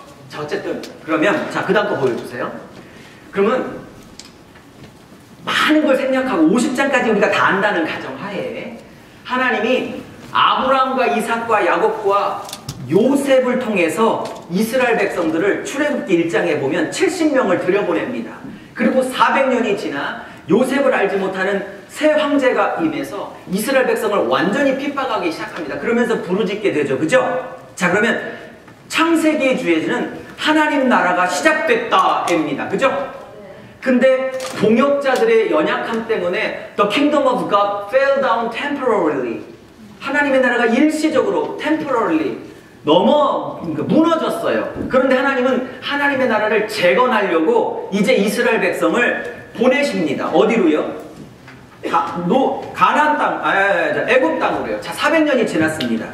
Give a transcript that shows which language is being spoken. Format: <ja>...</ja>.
<ko>자, 어쨌든 그러면 자, 그 다음 거 보여주세요. 그러면 많은 걸 생략하고 50장까지 우리가 다 안다는 가정하에 하나님이 아브라함과 이삭과 야곱과 요셉을 통해서 이스라엘 백성들을 출애굽기 1장에 보면 70명을 들여보냅니다. 그리고 400년이 지나 요셉을 알지 못하는 새 황제가 임해서 이스라엘 백성을 완전히 핍박하기 시작합니다. 그러면서 부르짖게 되죠. 그죠? 자, 그러면 창세기의 주제는 하나님 나라가 시작됐다입니다. 그죠? 근데 동역자들의 연약함 때문에</ko> <en>The kingdom of God fell down temporarily.</en> <ko>하나님의 나라가 일시적으로 temporarily 무너졌어요. 그런데 하나님은 하나님의 나라를 재건하려고 이제 이스라엘 백성을 보내십니다. 어디로요? 가나안 땅, 애굽 땅으로요. 자, 400년이 지났습니다.</ko>